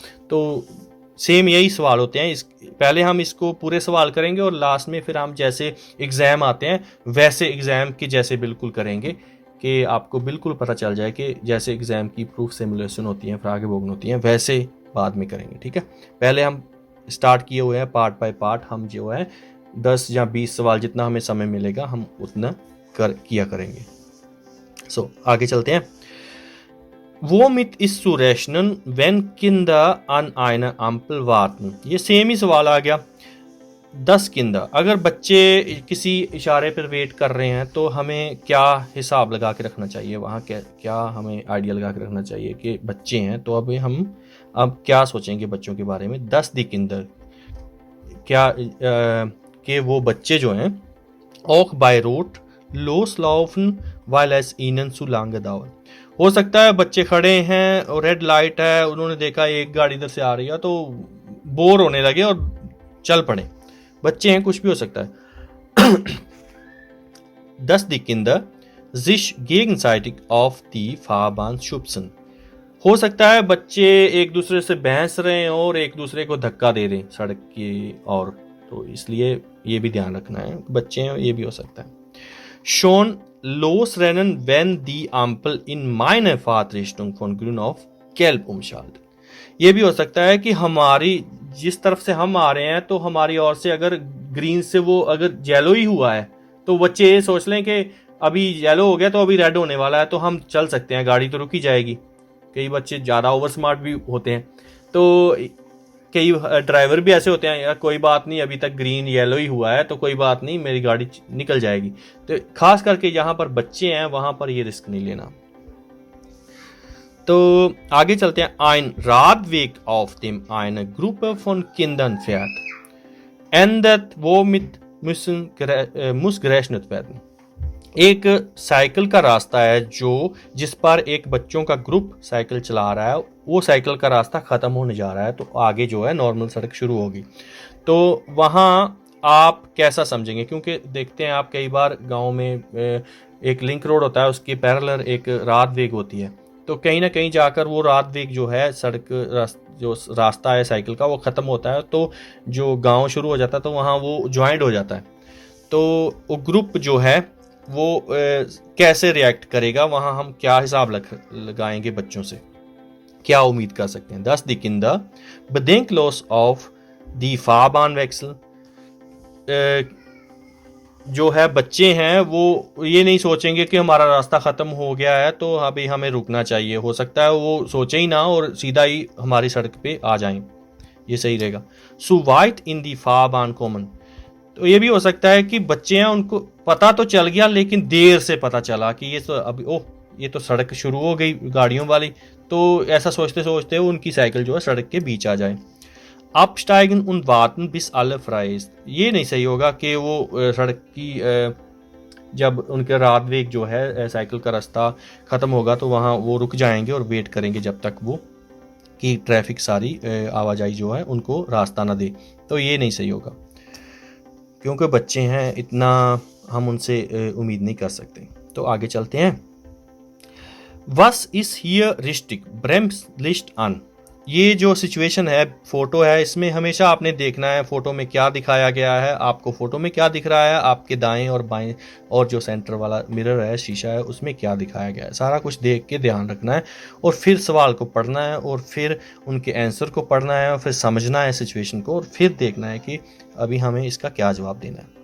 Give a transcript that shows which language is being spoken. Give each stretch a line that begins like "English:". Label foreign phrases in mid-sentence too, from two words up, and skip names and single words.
Hindi: तो सेम यही सवाल होते हैं, पहले हम इसको पूरे सवाल करेंगे और लास्ट में फिर हम जैसे एग्ज़ाम आते हैं वैसे एग्ज़ाम के जैसे बिल्कुल करेंगे, कि आपको बिल्कुल पता चल जाए कि जैसे एग्ज़ाम की प्रूफ सिमुलेशन होती हैं, फ्रागे बोगन होती हैं, वैसे बाद में करेंगे। ठीक है, पहले हम स्टार्ट किए हुए हैं
English: part by part,
Hindi: हम जो है 10 या 20 सवाल जितना हमें समय मिलेगा हम उतना किया करेंगे। आगे चलते हैं।
German: Womit ist zu rechnen, wenn Kinder an einer Ampel warten?
Hindi: ये सेम ही सवाल आ गया। 10 किंदा, अगर बच्चे किसी इशारे पर वेट कर रहे हैं तो हमें क्या हिसाब लगा के रखना चाहिए वहाँ, क्या हमें आइडिया लगा के रखना चाहिए कि बच्चे हैं, तो हम अब क्या सोचेंगे बच्चों के बारे में।
German: 10 die Kinder,
Hindi: क्या कि वो बच्चे जो हैं
German: auch bei Rot loslaufen, weil es ihnen zu lange dauert।
Hindi: हो सकता है बच्चे खड़े हैं और
English: red light
Hindi: है, उन्होंने देखा एक गाड़ी इधर से आ रही है तो बोर होने लगे और चल पड़े। बच्चे हैं, कुछ भी हो सकता है।
German: 10 die Kinder sich gegenseitig auf die Fahrbahn schubsen।
Hindi: हो सकता है बच्चे एक दूसरे से बहस रहे हैं और एक दूसरे को धक्का दे दें सड़क की ओर, तो इसलिए ये भी ध्यान रखना है, बच्चे हैं, ये भी हो सकता है।
German: Schon losrennen, wenn die Ampel in meine Fahrtrichtung von grün auf gelb umschaltet।
Hindi: ये भी हो सकता है कि हमारी जिस तरफ से हम आ रहे हैं तो हमारी ओर से अगर ग्रीन से वो अगर येलो ही हुआ है तो बच्चे ये सोच लें कि अभी येलो हो गया तो अभी रेड होने वाला है, तो हम चल सकते हैं, गाड़ी तो रुक ही जाएगी। कई बच्चे ज़्यादा
English: over smart
Hindi: भी होते हैं, तो कई ड्राइवर भी ऐसे होते हैं, यार कोई बात नहीं, अभी तक
English: green yellow
Hindi: ही हुआ है तो कोई बात नहीं, मेरी गाड़ी निकल जाएगी। तो खास करके जहाँ पर बच्चे हैं वहाँ पर ये रिस्क नहीं लेना। तो आगे चलते हैं।
German: Ein Radweg, auf dem eine Gruppe von Kindern fährt, endet womit muss gerechnet werden।
Hindi: एक साइकिल का रास्ता है जिस पर एक बच्चों का ग्रुप साइकिल चला रहा है, वो साइकिल का रास्ता ख़त्म होने जा रहा है, तो आगे जो है नॉर्मल सड़क शुरू होगी। तो वहाँ आप कैसा समझेंगे, क्योंकि देखते हैं आप कई बार गांव में एक
English: link road
Hindi: होता है, उसके पैरेलल एक रात वेग होती है, तो कहीं ना कहीं जाकर वो रात वेग जो है सड़क जो रास्ता है साइकिल का वो ख़त्म होता है, तो जो गाँव शुरू हो जाता है तो वहाँ वो ज्वाइंट हो जाता है। तो वो ग्रुप जो है वो कैसे रिएक्ट करेगा, वहाँ हम क्या हिसाब लगाएंगे बच्चों से, क्या उम्मीद कर सकते हैं।
German: 10 die Kinder bedenkenlos auf die Fahrbahnwechsel।
Hindi: जो है बच्चे हैं वो ये नहीं सोचेंगे कि हमारा रास्ता ख़त्म हो गया है तो अभी हमें रुकना चाहिए, हो सकता है वो सोचे ही ना और सीधा ही हमारी सड़क पे आ जाएं, ये सही रहेगा।
German: Zu weit in die Fahrbahn kommen,
Hindi: तो ये भी हो सकता है कि बच्चे हैं उनको पता तो चल गया लेकिन देर से पता चला कि ये तो अभी ये तो सड़क शुरू हो गई गाड़ियों वाली, तो ऐसा सोचते सोचते उनकी साइकिल जो है सड़क के बीच आ जाए।
German: Absteigen und warten bis alle frei ist,
Hindi: ये नहीं सही होगा कि वो सड़क की जब उनके रात वेग जो है साइकिल का रास्ता ख़त्म होगा तो वहाँ वो रुक जाएंगे और वेट करेंगे जब तक वो कि ट्रैफिक सारी आवाजाही जो है उनको रास्ता ना दे, तो ये नहीं सही होगा, क्योंकि बच्चे हैं, इतना हम उनसे उम्मीद नहीं कर सकते। तो आगे चलते हैं।
German: Was ist hier richtig? Bremslicht an।
Hindi: ये जो सिचुएशन है, फोटो है, इसमें हमेशा आपने देखना है फोटो में क्या दिखाया गया है, आपको फोटो में क्या दिख रहा है, आपके दाएं और बाएं और जो सेंटर वाला मिरर है, शीशा है, उसमें क्या दिखाया गया है, सारा कुछ देख के ध्यान रखना है और फिर सवाल को पढ़ना है और फिर उनके आंसर को पढ़ना है और फिर समझना है सिचुएशन को और फिर देखना है कि अभी हमें इसका क्या जवाब देना है।